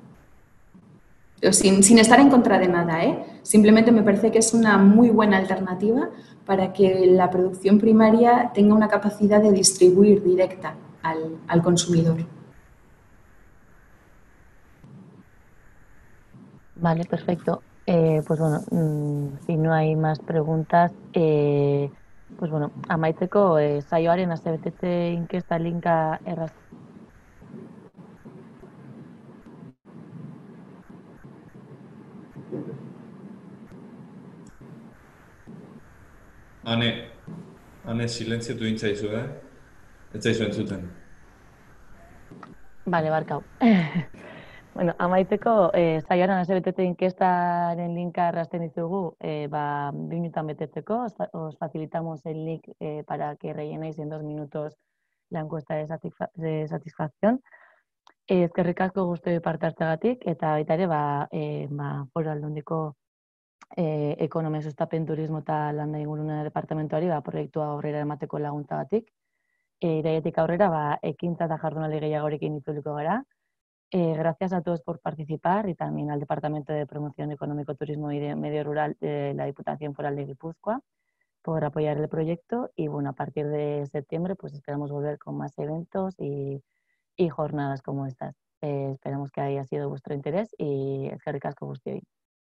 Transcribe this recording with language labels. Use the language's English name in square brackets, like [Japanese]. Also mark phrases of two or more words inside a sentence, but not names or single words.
[Spanish] Sin estar en contra de nada, simplemente me parece que es una muy buena alternativa para que la producción primaria tenga una capacidad de distribuir directa al consumidor. Vale, perfecto. Pues bueno, si no hay más preguntas, pues bueno, [Basque] amaitzeko saioaren asebetetze inkesta linka erraz. Ane, silentziatu intzaizu, Ez zaizu entzuten. Vale, barkau. Bueno, amaitzeko saioaren asebetetze inkestaren linka errazten ditugu, 2 minutan betetzeko. [Spanish] Os facilitamos el link para que rellenéis en 2 minutos la encuesta de satisfacción. [Basque] Eskerrik asko guztioi parte hartzeagatik eta baita ere Foru Aldundiko ekonomia sustapen turismo eta landa ingurune departamentuari proiektua aurrera emateko laguntzagatik. Irailetik aurrera ekintza eta jardunaldi gehiagorekin itzuliko gara. [Spanish] Gracias a todos por participar y también al Departamento de Promoción Económico, Turismo y Medio Rural de la Diputación Foral de Guipúzcoa por apoyar el proyecto y bueno, a partir de septiembre pues esperamos volver con más eventos y jornadas como estas. Esperamos que haya sido vuestro interés y [Basque] eskerrik asko guztioi.